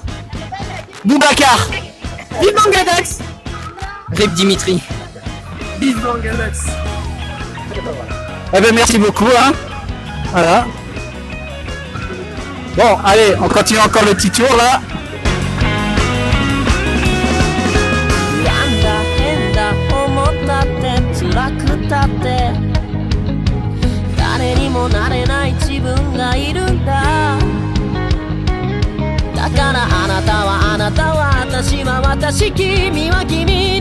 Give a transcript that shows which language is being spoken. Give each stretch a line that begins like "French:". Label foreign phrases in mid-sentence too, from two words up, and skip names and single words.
French: Boubacar. Vive Mangadax. Rip Dimitri. Vive Mangadax. Eh ben, merci beaucoup. Hein. Voilà. Bon, allez, on continue encore le petit tour là.
Japanese: なんだ変だ思ったって辛くたって誰にもなれない自分がいるんだだからあなたはあなたは私は私君は君